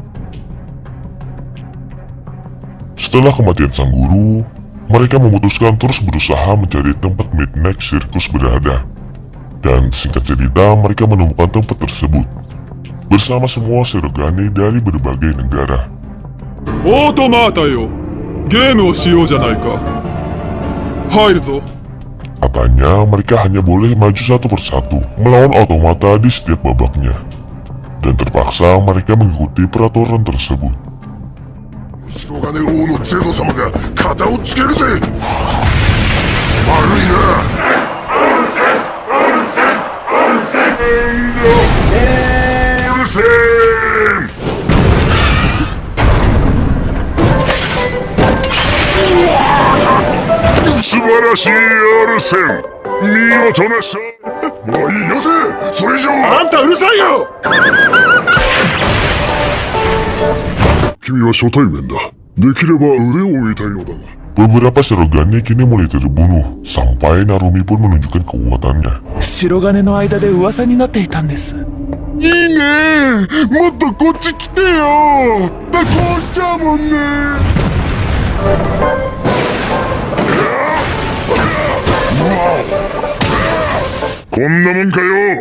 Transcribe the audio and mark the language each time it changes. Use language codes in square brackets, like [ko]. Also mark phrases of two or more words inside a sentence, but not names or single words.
[id] Setelah kematian sang guru, mereka memutuskan terus berusaha mencari tempat Midnight Circus berada. Dan singkat cerita, mereka menemukan tempat tersebut bersama semua Shirogane dari berbagai negara. [ja] オートマータよ、ゲームをしようじゃないか。入るぞ。 [id] Katanya mereka hanya boleh maju satu persatu melawan automata di setiap babaknya. Dan terpaksa mereka mengikuti peraturan tersebut. [ja] 白金王のゼド様が肩をつけるぜ。悪いな。オルセン。素晴らしいオルセン。見事な勝利。もういいよせ。それ以上。あんたうるさいよ。君は初対面だ。できれば腕を見たいのだが。 [id] Beberapa Shirogane kini mulai terbunuh, sampai Narumi pun menunjukkan kekuatannya. [ja] 白金の間で噂になっていたんです。いいね。もっとこっち来てよ。だこうしちゃうもんね。こんなもんかよ。